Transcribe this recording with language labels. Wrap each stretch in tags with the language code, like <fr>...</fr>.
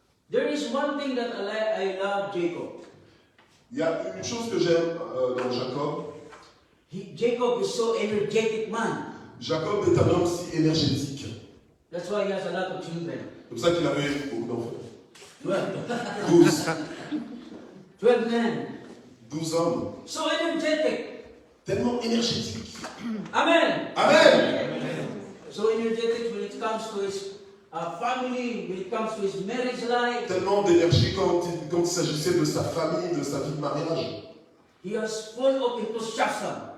<en>There is one thing that I love Jacob.</en> <fr>Il y a une chose que j'aime dans Jacob.</fr> <en>Jacob is so energetic man.</en> <fr>Jacob est un homme si énergétique.</fr> <en>That's why he has a lot of children.</en> <fr>C'est pour ça qu'il avait beaucoup d'enfants.</fr> <en>12. 12 men.</en> <fr>12 hommes.</fr> <en>So energetic.</en> <fr>Tellement énergétique. Amen. Amen.</fr> <en>So energetic when it comes to his family, when it comes to his marriage life.</en> <fr>Tellement d'énergie quand il s'agissait de sa famille, de sa vie de mariage.</fr> <en>He was full of enthusiasm.</en>